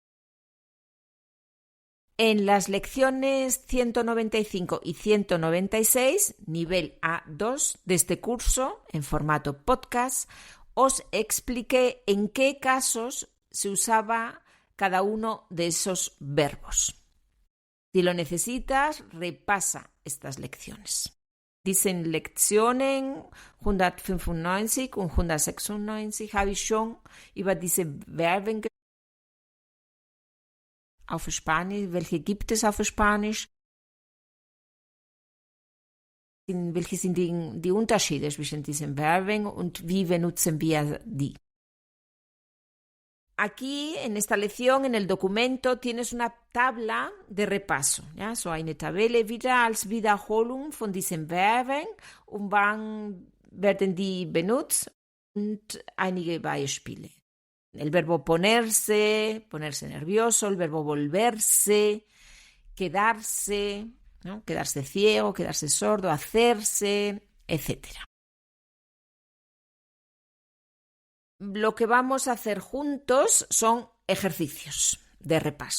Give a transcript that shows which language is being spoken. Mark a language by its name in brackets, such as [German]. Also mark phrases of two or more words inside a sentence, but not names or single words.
[Spanish] En las lecciones 195 y 196, nivel A2 de este curso, en formato podcast, os expliqué en qué casos se usaba cada uno de esos verbos. Si lo necesitas, repasa estas lecciones. [German] Diesen Lektionen 195 und 196 habe ich schon über diese Verben auf Spanisch. Welche gibt es auf Spanisch? Welche sind die Unterschiede zwischen diesen Verben und wie benutzen wir die? [Spanish] Aquí, en esta lección, en el documento, tienes una tabla de repaso. ¿Ya? [German] So eine Tabelle wieder als Wiederholung von diesen Verben und wann werden die benutzt und einige Beispiele. [Spanish] El verbo ponerse, ponerse nervioso, el verbo volverse, quedarse, ¿no? Quedarse ciego, quedarse sordo, hacerse, etc. Lo que vamos a hacer juntos son ejercicios de repaso.